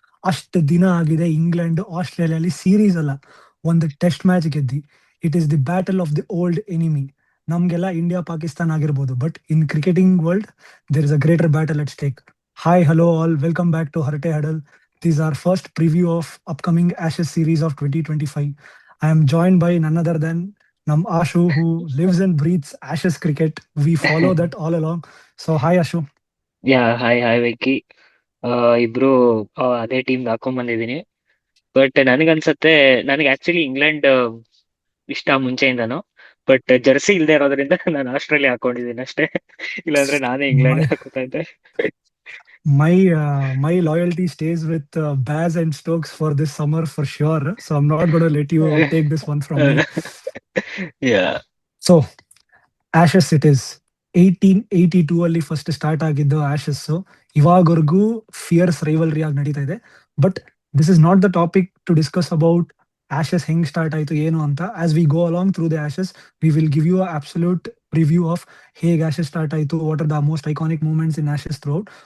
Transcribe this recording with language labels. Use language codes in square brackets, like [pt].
[kn] ಅಷ್ಟು ದಿನ ಆಗಿದೆ ಇಂಗ್ಲೆಂಡ್ ಆಸ್ಟ್ರೇಲಿಯಾಲಿ ಸೀರೀಸ್ ಅಲ್ಲ, ಒಂದು test match ಗೆದ್ದಿ. [en] It is the battle of the old enemy. [kn] ನಮ್ಗೆಲ್ಲ ಇಂಡಿಯಾ ಪಾಕಿಸ್ತಾನ ಆಗಿರ್ಬೋದು, [en] But in cricketing world there is a greater battle at stake. Hi hello all, welcome back to Harate huddle. These are first preview of upcoming Ashes series of 2025. I am joined by none other than Nam Ashu, who lives and breathes Ashes cricket. We follow that all along. So, hi Ashu. Yeah hi hi Venki. [kn] ಇಬ್ರು ಅದೇ team ಹಾಕೊಂಡ್ ಬಂದಿದೀನಿ. But ನನಗನ್ಸತ್ತೆ, ನನಗೆ actually England ಇಷ್ಟ ಮುಂಚೆಯಿಂದನು. But Jersey ಇಲ್ದೇ ಇರೋದ್ರಿಂದ ನಾನು Australia ಹಾಕೊಂಡಿದ್ದೀನಿ ಅಷ್ಟೇ. ಇಲ್ಲಾಂದ್ರೆ ನಾನೇ ಇಂಗ್ಲೆಂಡ್ [en] My [kn] ಹಾಕೋತಾ ಇದ್ದೆ. [en] my loyalty stays with Baz and Stokes for this summer for sure. So I'm not going to let you take this one from me. Yeah [kn] So ashes it is 1882 ಅಲ್ಲಿ first start ಆಗಿದ್ದು ashes. ಇವಾಗವರೆಗೂ fierce rivalry ಆಗಿ ನಡೀತಾ ಇದೆ. [en] but this is not the topic to discuss about Ashes [kn] ಹೆಂಗ್ start ಆಯ್ತು ಏನು ಅಂತ. [en] as we go along through the Ashes, we will give you absolute review of [kn] ಹೇಗೆ ಆಶಸ್ ಸ್ಟಾರ್ಟ್ ಆಯ್ತು, [en] What are the most iconic moments in Ashes throughout.